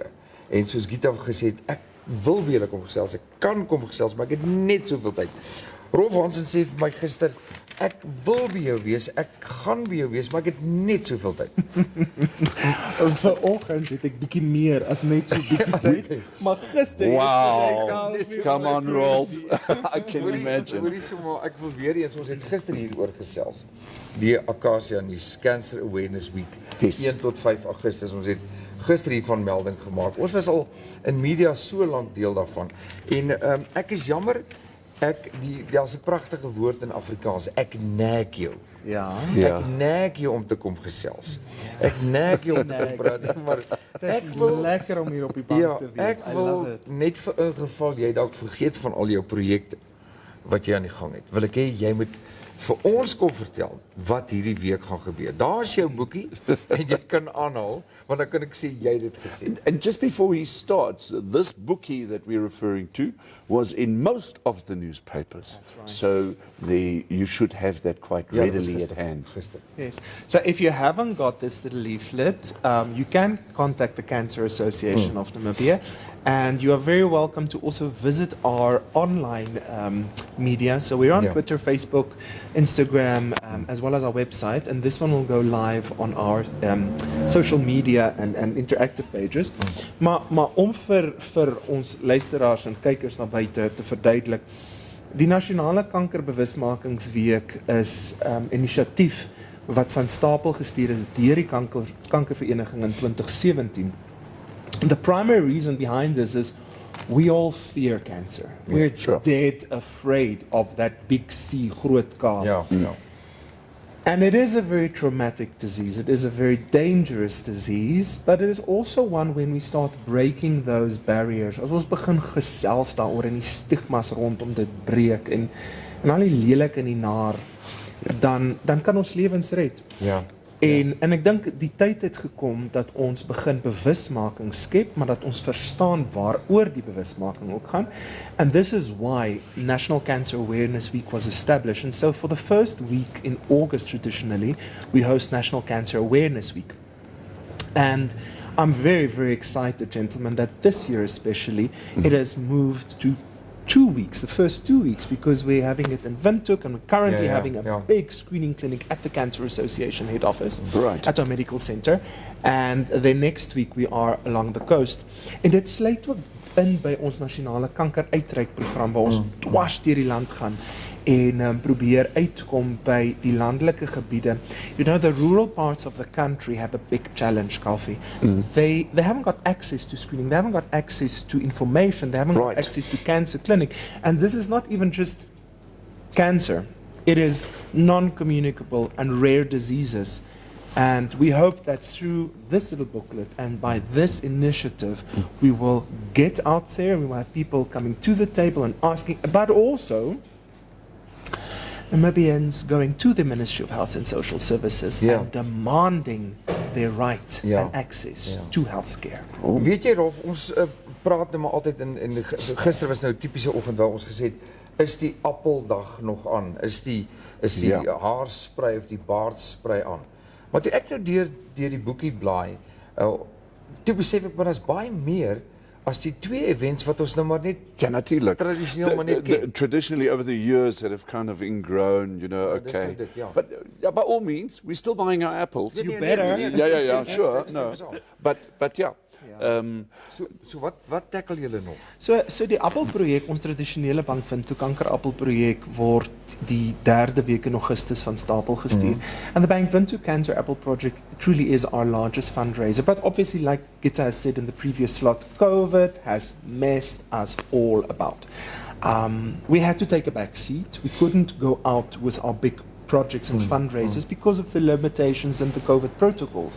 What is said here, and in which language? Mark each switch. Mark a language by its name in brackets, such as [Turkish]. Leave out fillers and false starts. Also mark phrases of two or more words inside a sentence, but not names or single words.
[Afrikaans] En soos Gitta gesê het, ek wil by julle kom gesels, ek kan kom gesels, maar ek het net soveel tyd. Rolf Hansen sê vir my gister, ek wil by jou wees, ek gaan by jou wees, maar ek het net soveel tyd. Vanoggend het ek bietjie meer as net so bietjie tyd, maar gister [English] Wow, come on Rolf, I can imagine. [Afrikaans] Hoorie sommer, ek wil weer eens, ons het gister hieroor gesels, die Acacia Nuus Cancer Awareness Week, [English] Yes. [Afrikaans] 1 tot 5 Augustus, ons het gister hiervan melding gemaak. Ons was al in media so lank deel daarvan. En ek is jammer, daar's 'n pragtige woord in Afrikaans, ek nag jou. Ja. Ja. Ek nag jou om te kom gesels. Ek nag jou om te kom praat, maar Ek wil lekker om hier op die bank ja, te wees. ek wil net vir 'n geval jy dalk vergeet van al jou projekte wat jy aan die gang het. Wil ek hê jy moet vir ons kom vertel wat hierdie week gaan gebeur. Daar's jou boekie en jy kan aanhaal, want dan kan ek sê jy het dit gesê. [English] And just before he starts, this bookie that we're referring to was in most of the newspapers. Right. So you should have that quite [Afrikaans] Ja, dit was [English] readily at [Afrikaans] gister. [English] hand. [Afrikaans] Gister. [English] Yes. So if you haven't got this little leaflet, you can contact the Cancer Association of Namibia, and you are very welcome to also visit our online media. So we're on Yeah. Twitter, Facebook, Instagram, as well as our website, and this one will go live on our social media and interactive pages. [Afrikaans] Maar om vir ons luisteraars en kykers na buite te verduidelik, die Nasionale Kankerbewusmakingsweek is inisiatief wat van stapel gestuur is deur die Kankervereniging in 2017. [English] The primary reason behind this is we all fear cancer. We're sure. dead afraid of that big C, [Afrikaans] groot K. Ja, ja. [English] And it is a very traumatic disease. It is a very dangerous disease, but it is also one when we start breaking those barriers. [Afrikaans] As ons begin gesels daaroor en die stigmas rondom dit breek en al die lelik en die naar, dan kan ons lewens red. Ja. En ek dink die tyd het gekom dat ons begin bewusmaking skep, maar dat ons verstaan waaroor die bewusmaking ook gaan. [English] And this is why National Cancer Awareness Week was established. And so for the first week in August traditionally, we host National Cancer Awareness Week. And I'm very, very excited, gentlemen, that this year especially, it has moved to 2 weeks, the first 2 weeks, because we're having it in Windhoek and we're currently having a big screening clinic at the Cancer Association head office, at our medical center. And then next week we are along the coast. En dit sluit ook in by ons nasionale kankeruitreikprogram waar ons dwars deur die land gaan en probeer uitkom by die landelike gebiede. You know, the rural parts of the country have a big challenge, Kaufeee. They haven't got access to screening, they haven't got access to information, they haven't got access to cancer clinic. And this is not even just cancer. It is non-communicable and rare diseases. And we hope that through this little booklet and by this initiative, we will get out there, we will have people coming to the table and asking, but also Namibians going to the Ministry of Health and Social Services and demanding their right and access to healthcare. [Afrikaans] Weet jy Rolf, ons praat nou maar altyd en gister was nou 'n tipiese oggend waar ons gesê het, is die appeldag nog aan? Is die haarsprei of die baardsprei aan? Maar toe ek nou deur die boekie blaai, toe besef ek maar daar's baie meer as die twee events wat ons nou maar net tradisioneel maar net ken. [English] Traditionally over the years that have kind of ingrown, you know, okay. But by all means, we're still buying our apples. You better. Yeah, sure. No. But yeah. [Afrikaans] So wat tackle julle nog? So die appelprojek, ons tradisionele bankvind toe kankerappelprojek word die 3de week in Augustus van stapel gestuur. [English] And the Bankvind to Cancer Apple project truly is our largest fundraiser. But obviously, like Gitta has said in the previous slot, COVID has messed us all about. We had to take a back seat. We couldn't go out with our big projects and fundraisers because of the limitations and the COVID protocols.